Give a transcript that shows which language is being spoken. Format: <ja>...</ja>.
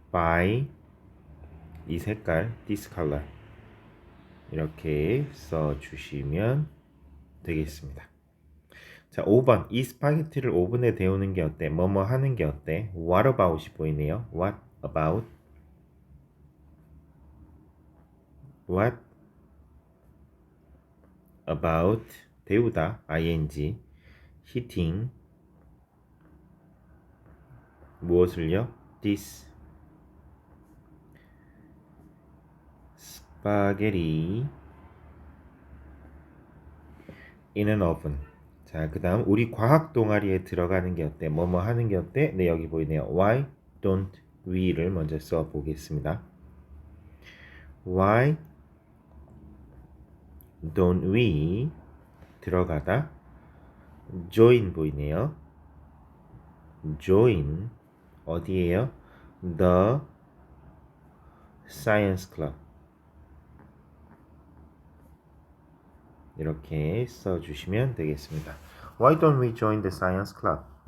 <ko>buy 이 색깔</ko> <en>this color</en> <ko>이렇게 써주시면 되겠습니다. 자, 5번 이 스파게티를 오븐에 데우는 게 어때? 뭐뭐 하는 게 어때?</ko> <en>What about</en> <ko>이 보이네요.</ko> <en>What about? What about</en> <ko>데우다</ko> <en>ing heating</en> <ko>무엇을요?</ko> <en>This spaghetti in an oven.</en> <ko>자, 그 다음 우리 과학 동아리에 들어가는 게 어때? 뭐뭐 하는 게 어때? 네, 여기 보이네요.</ko> <en>Why don't we</en> <ko>를 먼저 써 보겠습니다.</ko> <en>Why don't we</en> <ko>들어가다</ko> <en>join</en> <ko>보이네요. join 어디에요?</ko> <en>The Science Club</en> <ko>이렇게 써주시면 되겠습니다.</ko> <en>Why don't we join the Science Club?</en>